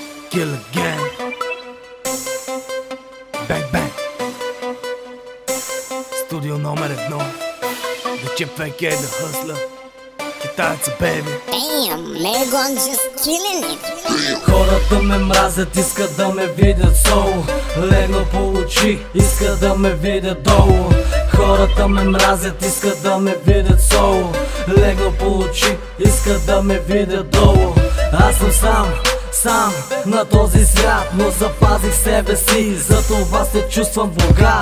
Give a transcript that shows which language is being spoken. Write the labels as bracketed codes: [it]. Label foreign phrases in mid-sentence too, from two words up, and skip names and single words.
[en] Kill again. Bang bang. [bg] Студио номер 1. [en] The Chip Fake, the Hustler. [bg] Китайца, baby. [en] Damn, Marigon just killing it. [bg] Хората ме мразят, искат да ме видят соло. Легна по очи, искат да ме видят долу. Хората ме мразят, искат да ме видят соло. Легна по очи, искат да ме видят долу. Аз съм сам на този свят, но запазих себе си, затова се чувствам богат.